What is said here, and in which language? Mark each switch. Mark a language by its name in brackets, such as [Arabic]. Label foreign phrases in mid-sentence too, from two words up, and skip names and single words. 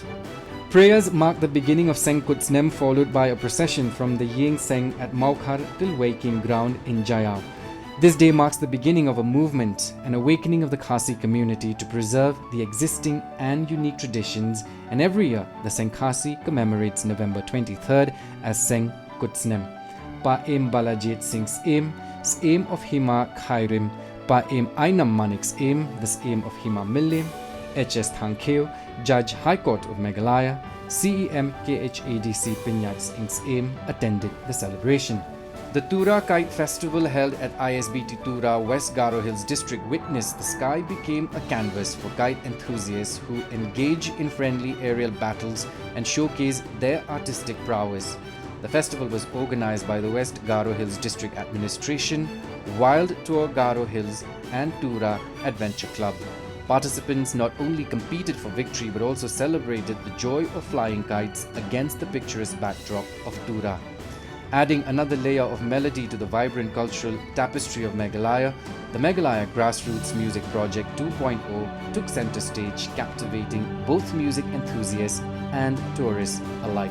[English] Prayers marked the beginning of Seng Kutsnem, followed by a procession from the Ying Seng at Maukhar till Waking Ground in Jayao. This day marks the beginning of a movement, an awakening of the Khasi community to preserve the existing and unique traditions, and every year the Seng Khasi commemorates November 23rd as Seng Kutsnem. Pa Em Balajit Singh's aim, S'aim of Hima Khairim, Pa Em Ainam Manik's aim, the S'aim of Hima Millim, HS Thankeo, Judge High Court of Meghalaya, CEM KHADC Pinyat Singh's aim attended the celebration. The Tura Kite Festival held at ISBT Tura, West Garo Hills District witnessed the sky became a canvas for kite enthusiasts who engage in friendly aerial battles and showcase their artistic prowess. The festival was organized by the West Garo Hills District Administration, Wild Tour Garo Hills and Tura Adventure Club. Participants not only competed for victory but also celebrated the joy of flying kites against the picturesque backdrop of Tura. Adding another layer of melody to the vibrant cultural tapestry of Meghalaya, the Meghalaya Grassroots Music Project 2.0 took center stage, captivating both music enthusiasts and tourists alike.